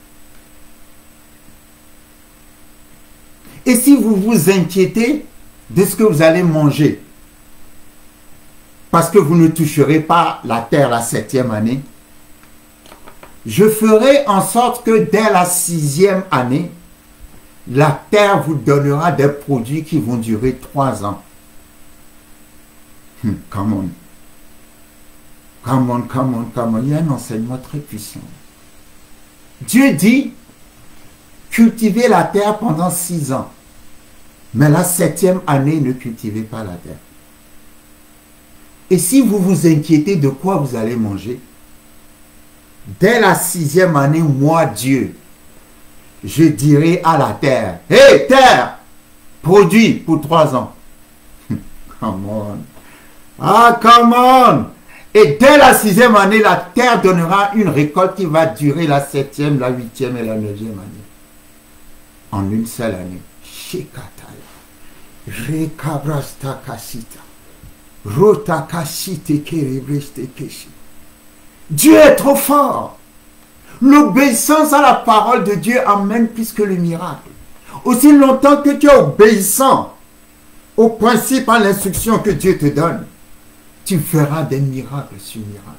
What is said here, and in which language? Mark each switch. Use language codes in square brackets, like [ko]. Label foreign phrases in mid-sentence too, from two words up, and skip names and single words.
[fr] Et si vous vous inquiétez de ce que vous allez manger, parce que vous ne toucherez pas la terre la 7e année, je ferai en sorte que dès la 6e année, la terre vous donnera des produits qui vont durer 3 ans. [en] Come on. Come on, come on, come on. [fr] Il y a un enseignement très puissant. Dieu dit, cultivez la terre pendant 6 ans. Mais la 7e année, ne cultivez pas la terre. Et si vous vous inquiétez de quoi vous allez manger, dès la 6e année, moi, Dieu, je dirai à la terre, « Hé, terre, produis pour 3 ans. [en] » Come on. Ah, come on. [fr] Et dès la 6e année, la terre donnera une récolte qui va durer la 7e, la 8e et la 9e année. En une seule année. Shikataya. Rekabrasta kasita. Rota kasite kerebreste keshi. Dieu est trop fort. L'obéissance à la parole de Dieu amène plus que le miracle. Aussi longtemps que tu es obéissant au principe, à l'instruction que Dieu te donne, tu feras des miracles sur miracles.